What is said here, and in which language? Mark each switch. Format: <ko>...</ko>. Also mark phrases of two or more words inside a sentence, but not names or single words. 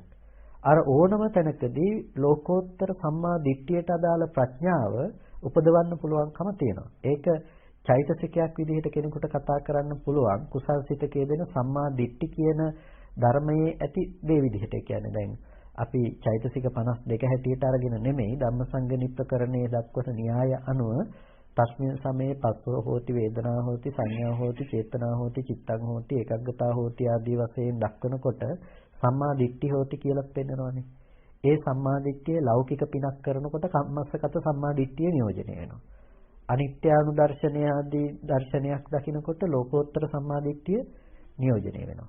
<si>අර ඕනම තැනකදී ලෝකෝත්තර සම්මා දිට්ඨියට අදාළ ප්‍රඥාව උපදවන්න පුළුවන්කම තියෙනවා. ඒක චෛතසිකයක් විදිහට කෙනෙකුට කතා කරන්න පුළුවන් කුසල් සිතකයේ දෙන සම්මා දිට්ඨි කියන ධර්මයේ ඇති දේ විදිහට. කියන්නේ දැන් අපි චෛතසික 52 හැටියට අරගෙන නෙමෙයි ධම්මසංගනිප්පකරණයේ දක්වන න්‍යාය අනුව</si> <pi>තස්මින් සමේ පස්සෝ හෝති වේදනා හෝති සංඥා හෝති චේතනා හෝති චිත්තං හෝති ඒකග්ගතා හෝති</pi> <si>ආදී වශයෙන් දක්වනකොට</si> <pi>සම්මා දිට්ඨි හෝති</pi> <si>කියලා පෙන්නනවානේ. ඒ සම්මා දිට්ඨිය ලෞකික පිනක් කරනකොට කම්මස්සගත සම්මා දිට්ඨිය නියෝජනය වෙනවා. අනිත්‍යානුදර්ශනය ආදී දර්ශනයක් දකිනකොට ලෝකෝත්තර සම්මා දිට්ඨිය නියෝජනය වෙනවා.</si>